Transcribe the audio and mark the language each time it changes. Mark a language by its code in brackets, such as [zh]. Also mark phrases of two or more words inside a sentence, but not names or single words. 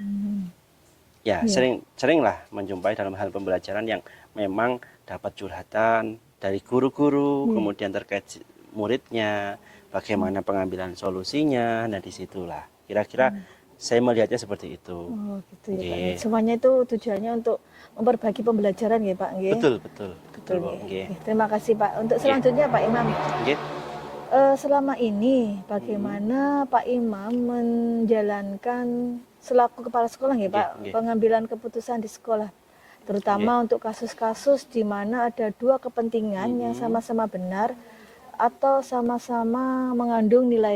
[id] Ya, seringlah menjumpai dalam hal pembelajaran yang memang dapat curhatan dari guru-guru, kemudian terkait muridnya, bagaimana pengambilan solusinya. Nah, disitulah kira-kira saya melihatnya seperti itu. Oh, gitu ya, Pak. Nggih. Semuanya itu tujuannya untuk memperbagi pembelajaran ya, Pak. Nggih. Betul, betul, Betul, Bu. nggih. Nggih. Nggih, terima kasih, Pak. Untuk selanjutnya, Pak Imam. Nggih. Selama ini bagaimana Pak Imam menjalankan selaku kepala sekolah ya Pak, Nggih. pengambilan keputusan di sekolah, terutama untuk kasus-kasus di mana ada dua kepentingan yang sama-sama benar atau sama-sama mengandung nilai